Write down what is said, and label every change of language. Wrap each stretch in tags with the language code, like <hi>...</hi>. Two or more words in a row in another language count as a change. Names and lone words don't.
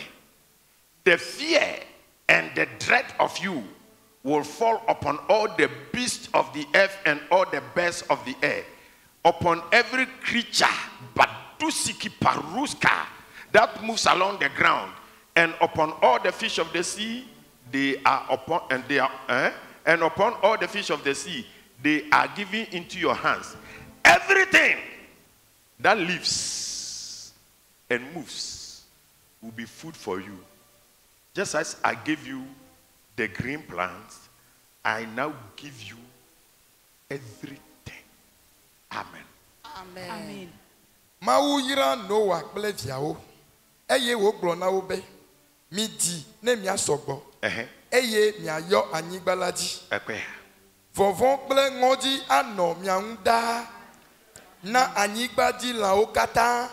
<en>The fear and the dread of you will fall upon all the beasts of the earth and all the birds of the air, upon every creature but Dusiki Paruska that moves along the ground, and upon all the fish of the sea they are upon, and upon all the fish of the sea they are given into your hands. Everything that lives and moves will be food for you. Just as I gave you the green plants, I now give you everything. Amen. Amen.</en> <ee>Mawu yira Noah kple viawo eye wo gblɔ na wo be midi ne miasɔgbɔ eye miayɔ anyigba la dzi. Vɔvɔ kple ŋɔdzi anɔ mia ŋu ɖaa na anyigba dzi lãwo katã.</ee>